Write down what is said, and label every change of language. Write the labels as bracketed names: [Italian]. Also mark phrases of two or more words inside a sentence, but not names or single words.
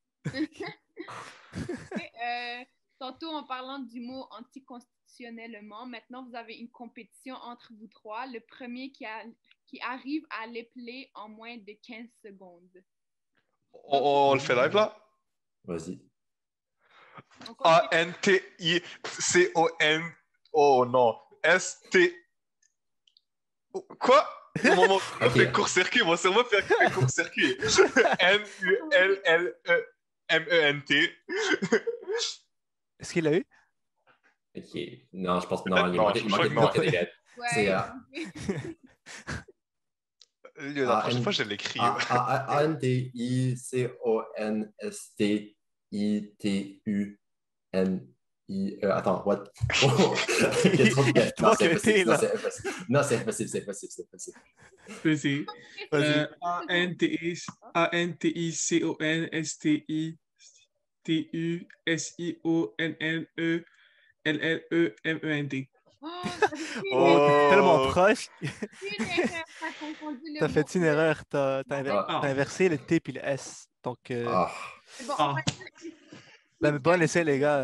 [French] Tantôt, en parlant du mot anticonstitutionnellement, maintenant, vous avez une compétition entre vous trois. Le premier qui arrive à l'épeler en moins de 15 secondes. On le fait live, là? Vas-y. On continue. A-N-T-I-C-O-N... Oh non. S-T... Quoi? Mon cerveau fait court-circuit. Mon cerveau fait court-circuit. N-U-L-L-E-M-E-N-T. Est-ce qu'il l'a eu? Ok. Non, je pense que non. Peut-être Il non, manquait, je il crois manquait, que il manquait des lettres. C'est La prochaine fois, je l'écris. A-N-T-I-C-O-N-S-T-I-T-U-N-I... Attends, what? Oh, il y a trop de lettres. Non, c'est impossible. Non, c'est impossible. Non, c'est impossible, c'est impossible, c'est impossible. Vas-y. Vas-y. A-N-T-I-C-O-N-S-T-I-T-U-S-I-O-N-N-E-L-L-E-M-E-N-T. Oh, T'es tellement proche. une erreur, t'as confondu le T'as mot. fait une erreur. T'as Ah. inversé le T puis le S. Donc, Ah, C'est bon, Ah. ben, bon essai, les gars.